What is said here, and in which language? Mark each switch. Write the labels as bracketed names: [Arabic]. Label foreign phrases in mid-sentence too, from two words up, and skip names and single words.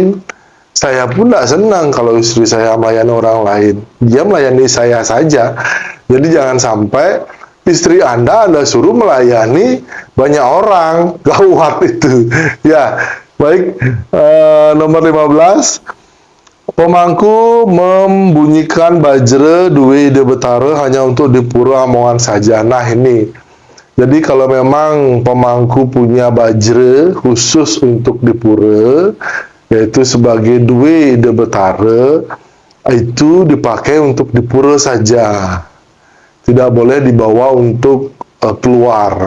[Indonesian] Saya pun tidak senang kalau istri saya melayani orang lain. Dia melayani saya saja. Jadi jangan sampai istri Anda suruh melayani banyak orang. Gawat itu. Ya, baik. Nomor 15. Pemangku membunyikan bajra [Balinese] duwe Ida Betara [Indonesian] hanya untuk di Pura Amongan saja. Nah, ini. Jadi kalau memang pemangku punya bajra khusus untuk di Pura, yaitu sebagai [Balinese] duwe Ida Betara, [Indonesian] itu dipakai untuk di Pura saja. Tidak boleh dibawa untuk keluar.